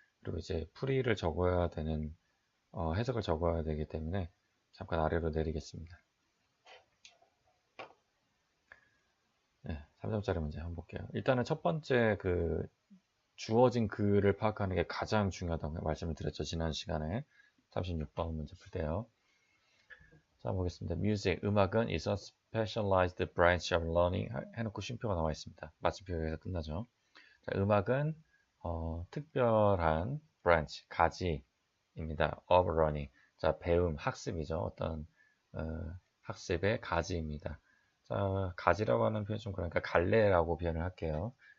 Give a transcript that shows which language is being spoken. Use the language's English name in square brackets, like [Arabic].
[Korean] 그리고 이제 풀이를 적어야 되는, 해석을 적어야 되기 때문에 잠깐 아래로 내리겠습니다. 네, 3점짜리 문제 한번 볼게요. 일단은 첫 번째 그 주어진 글을 파악하는 게 가장 중요하다고 말씀을 드렸죠. 지난 시간에 36번 문제 풀 때요. 자, 보겠습니다. [English] Music, [Korean] 음악은 [English] is a specialized branch of learning [Korean] 해놓고 쉼표가 나와 있습니다. 마침표에서 끝나죠. 자, 음악은 특별한 branch, 가지입니다. [English] of learning. [Korean] 자, 배움, 학습이죠. 어떤 학습의 가지입니다. 자, 가지라고 하는 표현 좀 그러니까 갈래라고 표현을 할게요.